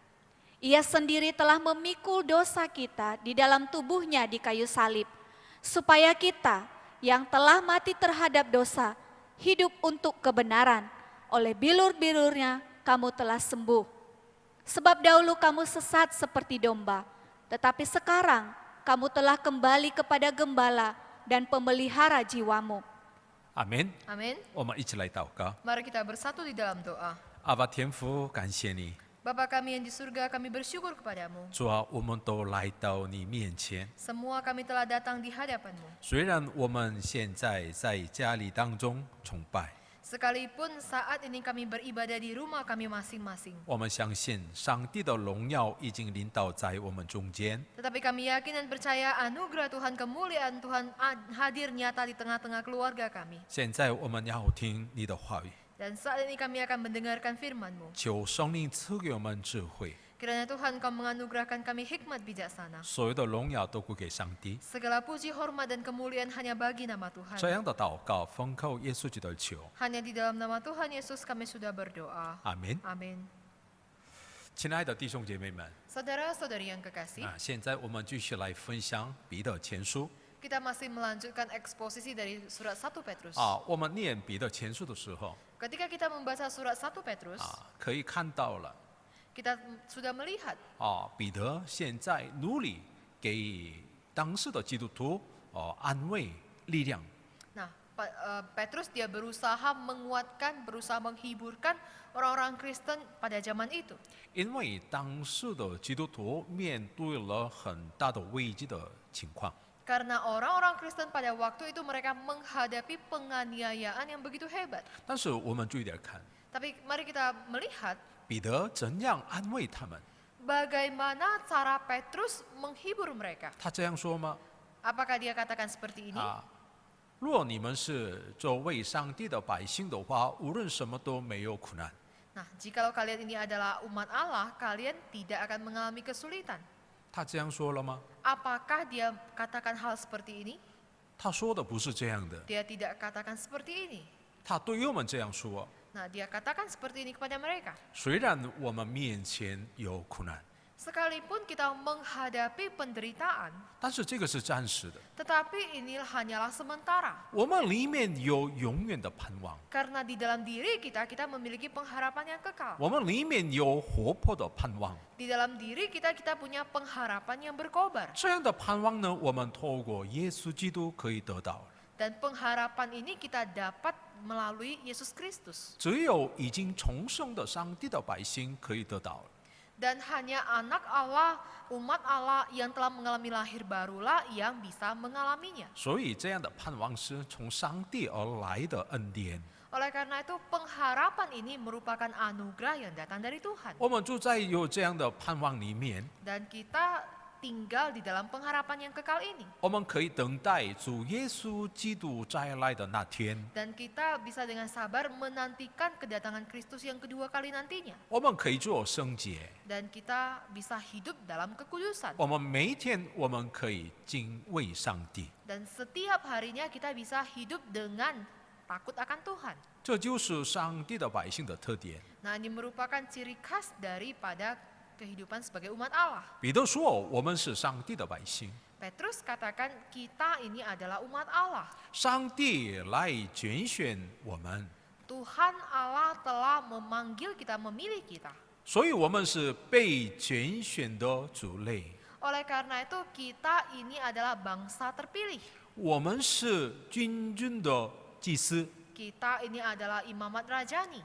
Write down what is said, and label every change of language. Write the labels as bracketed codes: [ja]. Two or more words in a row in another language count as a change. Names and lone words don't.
[id] Ia sendiri telah memikul dosa kita di dalam tubuhnya di kayu salib, supaya kita yang telah mati terhadap dosa, hidup untuk kebenaran. Oleh bilur-bilurnya kamu telah sembuh. Sebab dahulu kamu sesat seperti domba, tetapi sekarang kamu telah kembali kepada gembala dan pemelihara jiwamu. [zh] 阿门。 [id] Amin. [zh] 我们一起来祷告。 [id] Mari kita bersatu di dalam doa. [zh] 阿爸天父，感谢你， [id] Bapa kami yang di surga, kami bersyukur kepadamu. [zh] 主啊，我们都来到你面前。 [id] Semua kami telah datang di hadapanmu. [zh] 虽然我们现在在家里当中崇拜， [id] Sekalipun saat ini kami beribadah di rumah kami masing-masing. [zh] 我们相信上帝的荣耀已经临到在我们中间。 [id] Tetapi kami yakin dan percaya anugerah Tuhan, kemuliaan Tuhan hadir nyata di tengah-tengah keluarga kami. [zh] 现在我们要听你的话语， [id] Dan saat ini kami akan mendengarkan firman-Mu. [zh] 求圣灵赐给我们智慧， [id] Kiranya Tuhan Kau menganugerahkan kami hikmat bijaksana. [zh] 所有的荣耀都归给上帝。 [id] Segala puji, hormat, dan kemuliaan hanya bagi nama Tuhan. [zh] 这样的祷告奉靠耶稣基督的求， [id] Hanya di dalam nama Tuhan Yesus kami sudah berdoa. [zh] 阿门。 [id] Amin. [zh] 亲爱的弟兄姐妹们， [id] Saudara-saudari yang kekasih, [zh] 现在我们继续来分享彼得前书。 [id] kita masih melanjutkan eksposisi dari surat 1 Petrus. [zh] 我们念彼得前书的时候， [id] Ketika kita membaca surat 1 Petrus, [zh] 可以看到了， [id] kita sudah melihat [zh] 彼得现在努力给当时的基督徒安慰力量。 [id] Nah, Petrus dia berusaha menguatkan, berusaha menghiburkan orang-orang Kristen pada zaman itu. [zh] 因为当时的基督徒面对了很大的危机的情况， [id] Karena orang-orang Kristen pada waktu itu mereka menghadapi penganiayaan yang begitu hebat. [zh] 但是我们注意点看， [id] Tapi mari kita melihat [zh] 彼得怎样安慰他们？ [id] bagaimana cara Petrus menghibur mereka. [zh] 他这样说吗？ [id] Apakah dia katakan seperti ini? [zh] 若你们是作为上帝的百姓的话，无论什么都没有苦难。 [id] Nah, jikalau kalian ini adalah umat Allah, kalian tidak akan mengalami kesulitan. [zh] 他这样说了吗？ [id] Apakah dia katakan hal seperti ini? [zh] 他说的不是这样的， [id] Dia tidak katakan seperti ini. [zh] 他对于我们这样说： [id] Nah, dia katakan seperti ini kepada mereka. [zh] 虽然我们面前有苦难， [id] Sekalipun kita menghadapi penderitaan, [zh] 但是这个是暂时的， [id] tetapi ini hanyalah sementara. [zh] 我们里面有永远的盼望， [id] Karena di dalam diri kita memiliki pengharapan yang kekal. [zh] 我们里面有活泼的盼望。 [id] Di dalam diri kita punya pengharapan yang berkobar. [zh] 这样的盼望呢，我们透过耶稣基督可以得到。 [id] Dan pengharapan ini kita dapat melalui Yesus Kristus. [zh] 只有已经重生的上帝的百姓可以得到。 [id] Dan hanya anak Allah, umat Allah yang telah mengalami lahir barulah yang bisa mengalaminya. [zh] 所以这样的盼望是从上帝而来的恩典。 [id] Oleh karena itu pengharapan ini merupakan anugerah yang datang dari Tuhan. [zh] 我们住在有这样的盼望里面， [id] Dan kita tinggal di dalam pengharapan yang kekal ini. [zh] 我们可以等待主耶稣基督再来的那天。 [id] Dan kita bisa dengan sabar menantikan kedatangan Kristus yang kedua kali nantinya. [zh] 我们可以做圣洁， [id] Dan kita bisa hidup dalam kekudusan. [zh] 我们每一天我们可以敬畏上帝。 [id] Dan setiap harinya kita bisa hidup dengan takut akan Tuhan. [zh] 这就是上帝的百姓的特点。 [id] Nah, ini merupakan ciri khas daripada kehidupan sebagai umat Allah. [zh] 彼得说：“我们是上帝的百姓， [id] Petrus katakan kita ini adalah umat Allah. [zh] 上帝来拣选我们， [id] Tuhan Allah telah memanggil kita, memilih kita. [zh] 所以我们是被拣选的族类。 [id] Oleh karena itu kita ini adalah bangsa terpilih. [zh] 我们是君尊的祭司， [id] Kita ini adalah imamat rajani.